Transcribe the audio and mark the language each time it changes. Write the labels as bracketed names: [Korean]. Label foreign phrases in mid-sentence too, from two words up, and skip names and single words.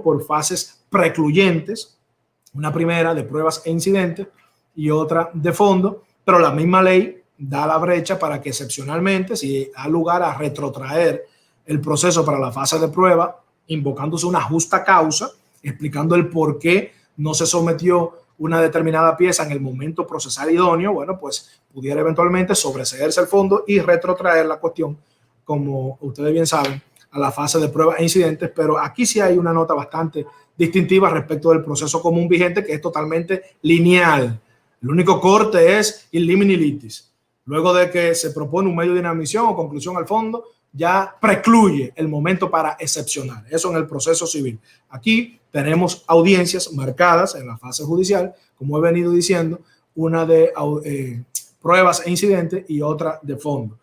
[Spanish] por fases precluyentes, una primera de pruebas e incidentes y otra de fondo, pero la misma ley da la brecha para que excepcionalmente, si da lugar a retrotraer el proceso para la fase de prueba, invocándose una justa causa, explicando el por qué no se sometió una determinada pieza en el momento procesal idóneo, bueno, pues pudiera eventualmente sobreseerse el fondo y retrotraer la cuestión, como ustedes bien saben, a la fase de pruebas e incidentes. Pero aquí sí hay una nota bastante distintiva respecto del proceso común vigente, que es totalmente lineal. El único corte es [Latin] in limine litis. [Spanish] Luego de que se propone un medio de inadmisión o conclusión al fondo, ya precluye el momento para excepcionar. Eso en el proceso civil. Aquí tenemos audiencias marcadas en la fase judicial, como he venido diciendo, una de pruebas e incidentes y otra de fondo.